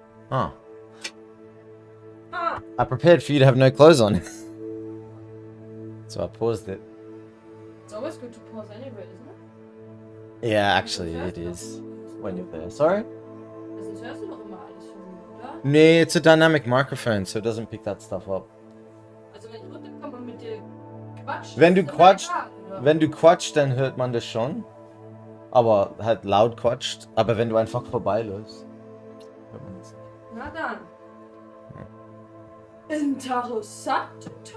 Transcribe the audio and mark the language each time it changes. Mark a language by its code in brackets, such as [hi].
[en] Oh. I prepared for you to have no clothes on. So I paused it. It's always good to pause anyway, isn't it? Yeah, actually it is. When you're there. Sorry? [de] Also hörst du noch immer alles von mir, oder? [en] Nee, it's a dynamic microphone, so it doesn't pick that stuff up. [de] Also wenn ich runterkomme und mit dir quatsch, Wenn du ist quatscht, egal, oder? wenn du quatscht, dann hört man das schon. Aber halt laut quatscht. Aber wenn du einfach vorbeiläufst, hört man das nicht. Na dann. Interessant.